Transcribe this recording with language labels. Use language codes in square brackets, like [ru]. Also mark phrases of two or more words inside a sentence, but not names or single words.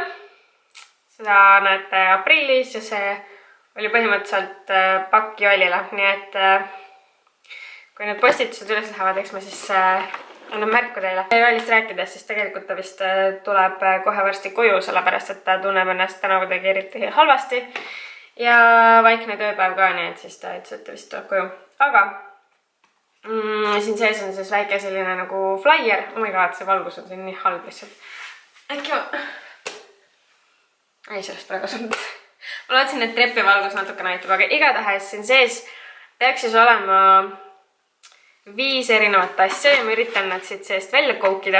[et] Seda näete aprillis ja see oli põhimõtteliselt pakk joolile, nii et kui need postitused üles lähevad, eks ma siis annan märku teile. Joolist rääkides, siis tegelikult ta vist tuleb kohe varsti koju, sellepärast et ta tunneb ennast täna kuidagi eriti halvasti. Ja vaikne tööpäev ka, nii et siis ta ütles, et ta vist tuleb koju. Aga siin sees on siis väike selline nagu flyer. [en] Oh my god, [et] see valgus on siin nii halb lihtsalt. Äkki ma... Ei, sellest praegu kasvanud. Ma lootsin, et trepi valgus natuke näitab, aga igatahes siin sees peaks siis olema 5 erinevat asja ja ma üritan nad siit seest välja koukida.